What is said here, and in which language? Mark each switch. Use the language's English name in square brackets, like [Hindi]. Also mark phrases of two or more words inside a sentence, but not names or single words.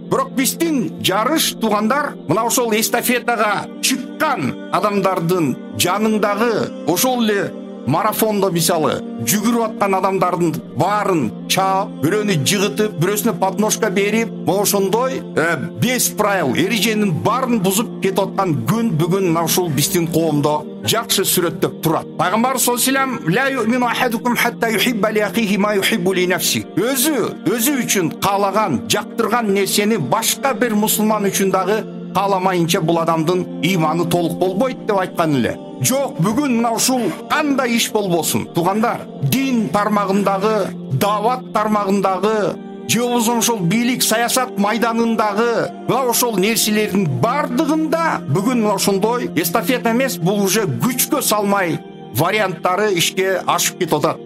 [Kyrgyz] Бирок биздин жарыш, туугандар, мына ошол эстафетага чыккан адамдардын жаныңдагы ошол эле марафондо мисалы жүгүрүп аткан адамдардын баарын чаап, бирөөнү жыгытып, бирөөсүнө подножка берип, ошондой 5 правил, эреженин баарын бузуп кетип аткан күн бүгүн ушул биздин коомдо жакшы сүрөттөп турат. [Arabic] Пайгамбар صلى الله عليه وسلم لا يؤمن أحدكم حتى يحب لأخيه ما يحب لنفسه." [Kyrgyz] Өзү үчүн каалаган, жактырган нерсени башка бир мусулман үчүн дагы кааламайынча бул адамдын иманы толук болбойт деп айткан эле. Жок, бүгүн мына ушул кандай иш болбосун, туугандар, дин тармагындагы, дават тармагындагы, же болбосо ошол бийлик саясат майданындагы мына ошол нерселердин бардыгында бүгүн мына ошондой эстафета эмес, бул уже күчкө салмай варианттары ишке ашып кетип атат.